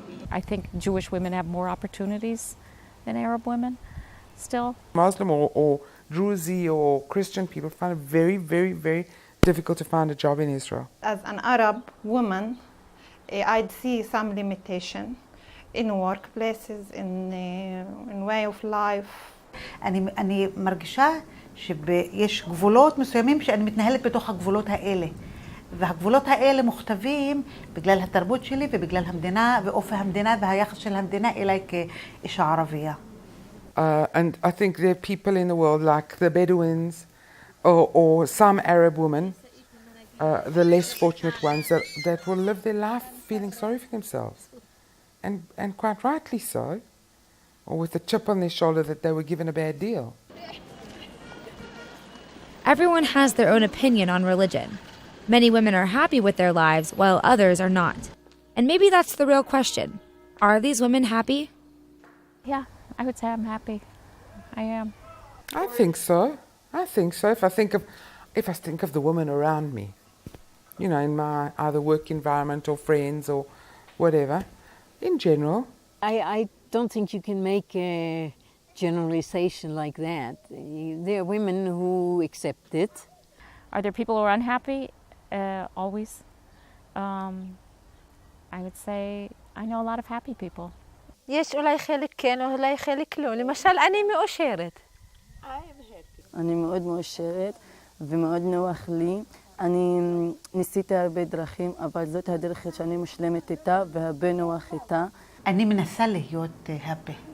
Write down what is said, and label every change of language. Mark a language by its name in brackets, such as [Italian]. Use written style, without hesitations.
[English] I think Jewish women have more opportunities than Arab women still. Muslim or Druze or Christian people find it very, very, very difficult to find a job in Israel. As an Arab woman, I'd see some limitation in workplaces, in way of life. [Hebrew] אני מרגישה שיש גבולות מסוימים שאני מתנהלת בתוך הגבולות האלה. והגבולות האלה מוכתבים בגלל התרבות שלי ובגלל המדינה ואופי המדינה והיחס של המדינה אליי כאישה ערבייה. [English] And I think there are people in the world like the Bedouins or some Arab women, the less fortunate ones that will live their life feeling sorry for themselves. And quite rightly so, or with a chip on their shoulder that they were given a bad deal. Everyone has their own opinion on religion. Many women are happy with their lives while others are not. And maybe that's the real question. Are these women happy? Yeah, I would say I'm happy. I am. I think so. I think so. If I think of the women around me, you know, in my either work environment or friends or whatever, in general. I don't think you can make a generalization like that. There are women who accept it. Are there people who are unhappy? Always. I would say I know a lot of happy people. [Hebrew] יש אולי חלק כן, אולי חלק לא. למשל, אני מאושרת. אני מאוד מאושרת ומאוד נוח לי. אני ניסיתי הרבה דרכים, אבל זאת הדרך שאני מושלמת איתה והרבה נוח איתה. אני מנסה להיות happy.